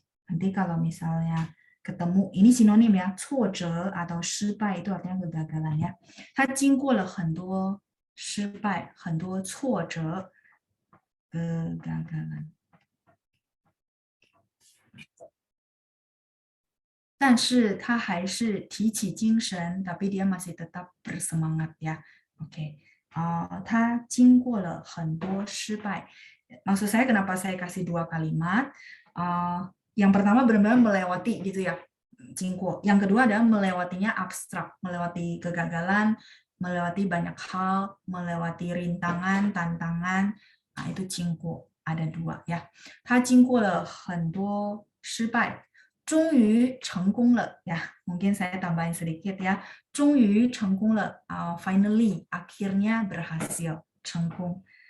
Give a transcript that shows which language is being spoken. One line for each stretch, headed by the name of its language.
Indonesian: Nanti kalau misalnya ketemu ini sinonim ya, 挫折 atau 失败 itu artinya kegagalan ya.
Chinese: 他经过了很多失败，很多挫折。
Indonesian: kegagalan.
Chinese: 但是他还是提起精神
Indonesian: tapi dia masih tetap bersemangat ya.
Chinese: Oke. 他经过了很多失败.
Indonesian: Maksud saya kenapa saya kasih dua kalimat? Yang pertama benar-benar melewati gitu ya. 经过. Yang kedua adalah melewatinya abstrak, melewati kegagalan, melewati banyak hal, melewati rintangan, tantangan. Itu 经过 ada dua ya.
Chinese: 他经过了很多失败，终于成功了 ya.
Indonesian: Mungkin saya tambahin sedikit ya.
Chinese: 终于成功了,
Indonesian: finally, akhirnya berhasil, 成功.